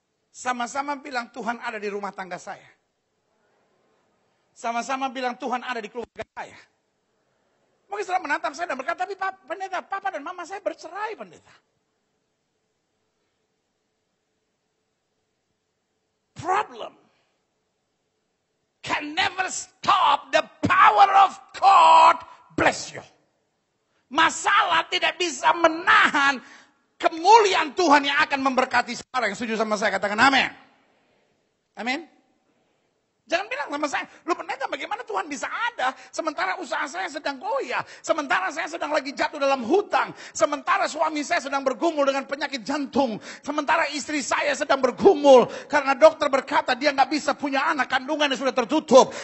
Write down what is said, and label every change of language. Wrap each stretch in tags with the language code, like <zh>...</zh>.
<id>Sama-sama bilang Tuhan ada di rumah tangga saya. Sama-sama bilang Tuhan ada di keluarga saya. Mungkin setelah menatap saya dan berkata, tapi pendeta, papa dan mama saya bercerai pendeta.</id> <en>Problem can never stop the power of God bless you.</en> <id>Masalah tidak bisa menahan kemuliaan Tuhan yang akan memberkati saudara. Yang setuju sama saya katakan amin. Amin. Jangan bilang sama saya, lu pendeta bagaimana Tuhan bisa ada sementara usaha saya sedang goyah, sementara saya sedang lagi jatuh dalam hutang, sementara suami saya sedang bergumul dengan penyakit jantung, sementara istri saya sedang bergumul karena dokter berkata dia nggak bisa punya anak, kandungannya sudah tertutup.</id>